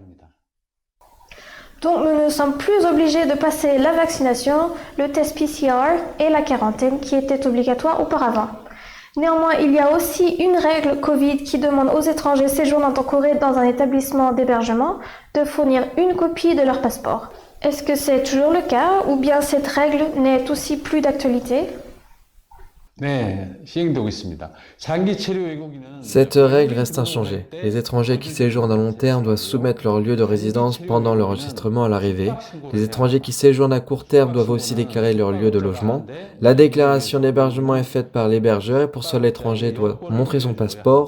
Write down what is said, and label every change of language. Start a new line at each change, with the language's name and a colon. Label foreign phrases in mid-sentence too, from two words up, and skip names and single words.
French: Donc nous ne sommes plus obligés de passer la vaccination, le test PCR et la quarantaine qui étaient obligatoires auparavant. Néanmoins, il y a aussi une règle Covid qui demande aux étrangers séjournant en Corée dans un établissement d'hébergement de fournir une copie de leur passeport. Est-ce que c'est toujours le cas ou bien cette règle n'est aussi plus d'actualité?
Korean: 네, 시행되고 있습니다. 장기 체류 외국인은
French: Cette règle reste inchangée. Les étrangers qui séjournent à long terme doivent soumettre leur lieu de résidence pendant l'enregistrement à l'arrivée. Les étrangers qui séjournent à court terme doivent aussi déclarer leur lieu de logement. La déclaration d'hébergement est faite par l'hébergeur et pour cela l'étranger doit montrer son passeport.